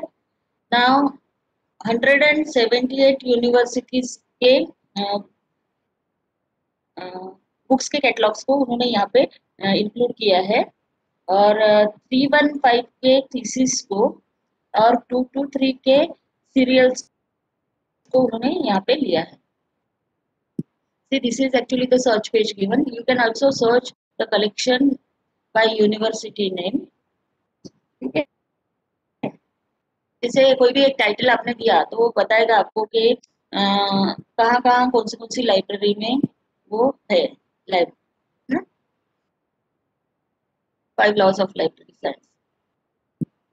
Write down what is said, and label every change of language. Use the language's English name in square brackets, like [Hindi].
[Hindi] Now 178 universities के books के catalogues को उन्होंने यहाँ पे इंक्लूड किया है, और 315 के थीसिस को और 223 के सीरियल्स को उन्होंने यहाँ पे लिया है। [English] See, this is actually the search page given. You can also search the collection by university name. [Hindi] ठीक है, जैसे कोई भी एक टाइटल आपने दिया तो वो बताएगा आपको कि कहाँ कहाँ कौन सी लाइब्रेरी में वो है। [English] Library 5 laws of library science.